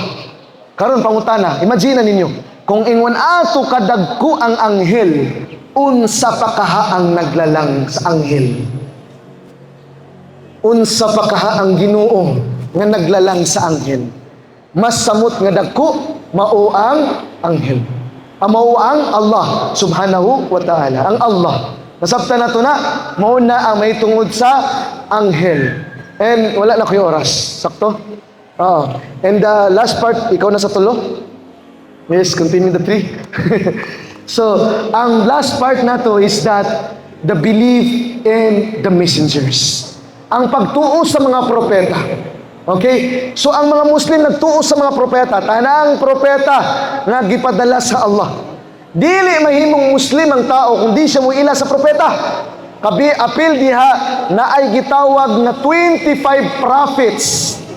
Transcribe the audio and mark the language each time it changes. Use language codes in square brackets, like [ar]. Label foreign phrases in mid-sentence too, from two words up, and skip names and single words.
[ceb] Karon pangutana, imagine ninyo, kung ingon ato kadagko ang anghel, unsa pa kaha ang naglalang sa anghel? Unsa pa kaha ang Ginoo nga naglalang sa anghel? Mas samot nga dagko mao ang anghel. Mao ang Allah [ar] سبحانه وتعالى. [ceb] Ang Allah. Nasabtan na to na, mao na ang may tungod sa anghel. And wala na kayo oras. Sakto? [en] And the last part, [ceb] ikaw na sa tulo? [en] Yes, continue the 3. [ceb] So, ang last part na to [en] is that the belief in the messengers. [ceb] Ang pagtuo sa mga propeta. Okay? So ang mga Muslim nagtuo sa mga propeta, tanang propeta nga gipadala sa Allah. Dili mahimong Muslim ang tao kung di siya muila sa propeta. Kabi apil diha na ay gitawag nga 25 prophets.